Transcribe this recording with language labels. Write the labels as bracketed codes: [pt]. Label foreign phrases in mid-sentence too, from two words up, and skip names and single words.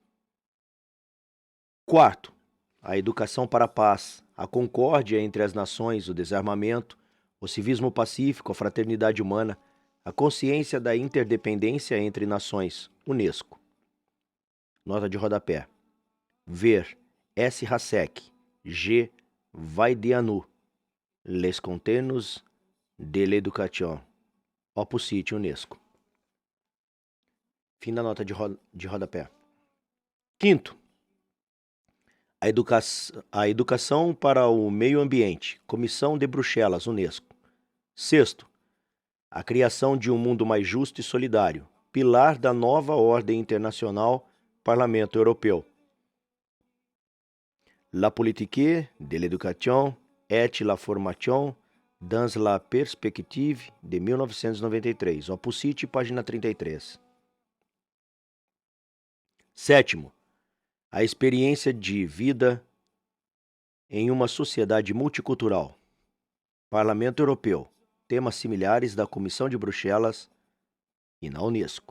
[pt] Quarto, a educação para a paz, a concórdia entre as nações, o desarmamento, o civismo pacífico, a fraternidade humana, a consciência da interdependência entre nações, Unesco. Nota de rodapé. Ver S. Hassek, G. Vaidianu, Les Contenus de l'Education, Opus City, Unesco. Fim da nota de rodapé. Quinto, a educação para o meio ambiente, Comissão de Bruxelas, Unesco. Sexto, a criação de um mundo mais justo e solidário, pilar da nova ordem internacional, Parlamento Europeu. La politique de l'éducation et la formation dans la perspective de 1993, Opus City, página 33. Sétimo, a experiência de vida em uma sociedade multicultural, Parlamento Europeu, temas similares da Comissão de Bruxelas e na Unesco.